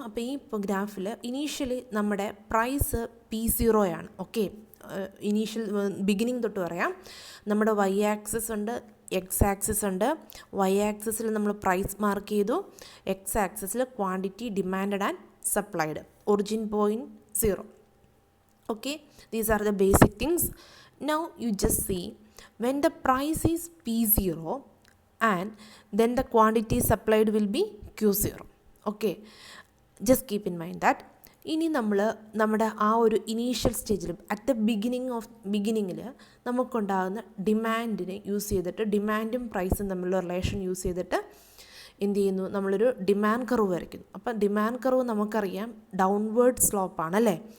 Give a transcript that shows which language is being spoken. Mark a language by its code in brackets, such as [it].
[ml] അപ്പോൾ ഈ ഗ്രാഫിൽ ഇനീഷ്യലി നമ്മുടെ പ്രൈസ് P0 ആണ്. ഓക്കെ, ഇനീഷ്യൽ ബിഗിനിങ് തൊട്ട് പറയാം. നമ്മുടെ വൈ ആക്സിസ് ഉണ്ട്, എക്സ് ആക്സിസ് ഉണ്ട്. വൈ ആക്സിസിൽ നമ്മൾ പ്രൈസ് മാർക്ക് ചെയ്തു, എക്സ് ആക്സിസിൽ quantity demanded and supplied, origin point 0. [en] Okay, these are the basic things. Now you just see when the price is P0 and then the quantity supplied will be Q0. Okay, just keep in mind that. [ml] ഇനി നമ്മൾ നമ്മുടെ ആ ഒരു initial സ്റ്റേജിൽ at the ബിഗിനിങ്ങിൽ നമുക്കുണ്ടാകുന്ന ഡിമാൻഡിനെ use ചെയ്തിട്ട്, ഡിമാൻഡും പ്രൈസും തമ്മിലുള്ള റിലേഷൻ യൂസ് ചെയ്തിട്ട് എന്ത് ചെയ്യുന്നു, നമ്മളൊരു ഡിമാൻഡ് കർവ് വരയ്ക്കുന്നു. അപ്പം ഡിമാൻഡ് കർവ് നമുക്കറിയാം ഡൗൺവേർഡ് സ്ലോപ്പാണ് അല്ലേ.